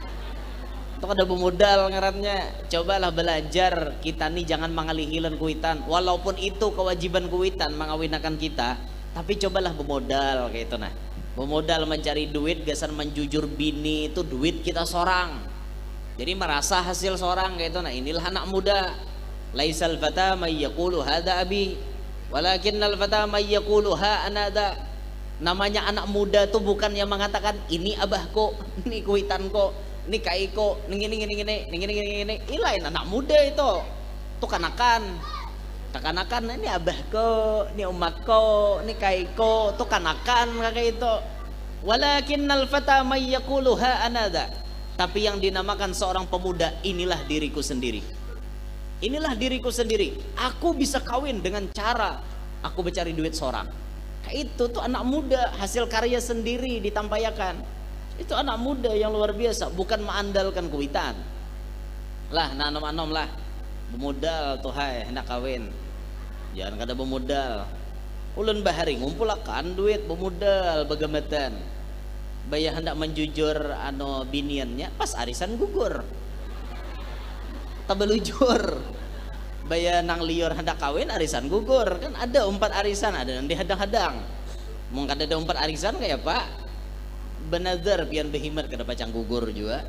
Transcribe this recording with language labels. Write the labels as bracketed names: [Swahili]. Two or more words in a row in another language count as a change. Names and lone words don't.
[Banjar] Itu kada bermodal ngarannya. Cobalah belajar kita nih jangan mengalihilan kuitan, walaupun itu kewajiban kuitan mengawinakan kita, tapi cobalah bermodal kayak itu nah. Bermodal mencari duit, gasan menjujur bini itu duit kita sorang. Jadi merasa hasil seorang kayak itu. Nah inilah anak muda. [Arabic] ليس الفتى من يقول هذا أبي ولكن الفتى من يقول ها أنا ذا. [Banjar] Namanya anak muda tuh bukan yang mengatakan ini abahku, ini kuitanku, ini kaiko, ini. Ini lain anak muda itu. Tuh kanakan ini abahku, ini umatku, ini kaiko, tuh kanakan kayak itu. [Arabic] ولكن الفتى من يقول ها أنا ذا. [Banjar] Tapi yang dinamakan seorang pemuda, inilah diriku sendiri. Inilah diriku sendiri. Aku bisa kawin dengan cara aku mencari duit seorang. Itu tuh anak muda, hasil karya sendiri ditampayakan. Itu anak muda yang luar biasa, bukan mengandalkan kuitan. Lah, nanom-anom lah. Bermodal tuh hai, hendak kawin. Jangan kada bermodal. Ulun bahari ngumpulakan duit bermodal bagamatan. Bayah hendak menjujur biniannya pas arisan gugur tabelujur Baya nang liur hendak kawin arisan gugur kan, ada 4 arisan, ada yang dihadang-hadang mau kada ada 4 arisan kayak pak benazar pian behimat kada pacang gugur juga.